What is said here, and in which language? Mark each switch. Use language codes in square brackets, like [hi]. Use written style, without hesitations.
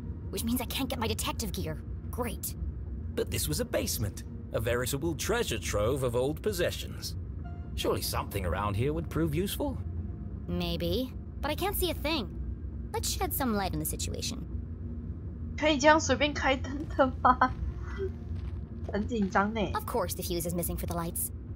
[en] Which means I can't get my detective gear. Great. But this was a basement, a veritable treasure trove of old possessions. Surely something around here would prove useful. Maybe, but I can't see a thing. Let's shed some light on the situation. [zh] 可以这样随便开灯的吗？很紧张呢。 [en] Of course the fuse is missing for the lights.